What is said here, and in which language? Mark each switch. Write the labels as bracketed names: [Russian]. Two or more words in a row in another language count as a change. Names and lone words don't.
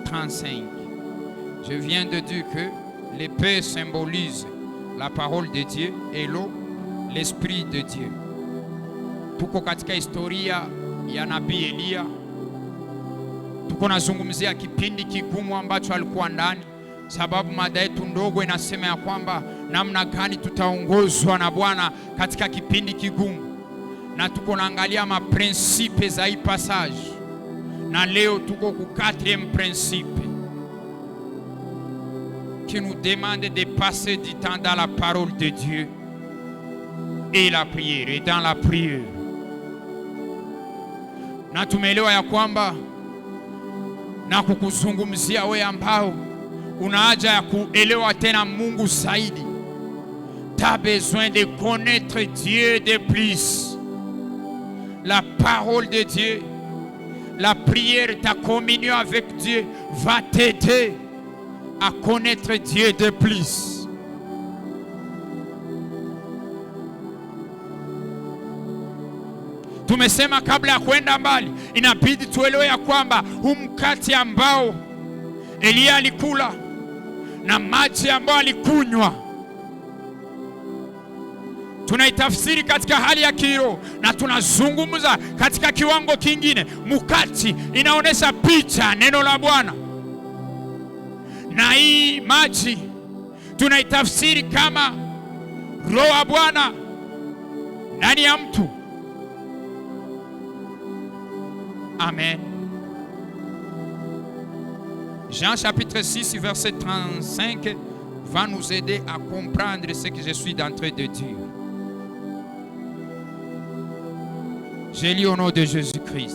[French] 35. Je viens de dire que l'épée symbolise la parole de Dieu et l'eau, l'esprit de Dieu. [Swahili] Tuko katika historia ya nabii Elia. Tuko nazungumzia kipindi kigumu ambacho alikuwa ndani, sababu mada yetu ndogo inasema ya kwamba namna gani tutaongozwa na Bwana katika kipindi kigumu, na tuko naangalia maprinsipe za hii passage, na leo tuko ku [French] 4e principe qui nous demande de passer du temps dans la parole de Dieu et la prière, et dans la prière. [Swahili] Na tumeelewa ya kwamba na kukuzungumzia wewe ambao una haja ya kuelewa tena Mungu zaidi. [French] Tu as besoin de connaître Dieu de plus. La parole de Dieu, la prière, ta communion avec Dieu va t'aider à connaître Dieu de plus. [Swahili] Tumesema kabla ya kwenda mbali, inabidi tuelewe ya kwamba mkate ambao Elia alikula na maji ambao alikunywa, tunaitafsiri katika hali ya kiroho na tunazungumza katika kiwango kingine. Mkate inaonesha picha neno la Bwana, na hii maji tunaitafsiri kama roho wa Bwana ndani ya mtu. Amen. [French] Jean chapitre 6 verset 35 va nous aider à comprendre ce que je suis en train de dire. Je lis au nom de Jésus-Christ.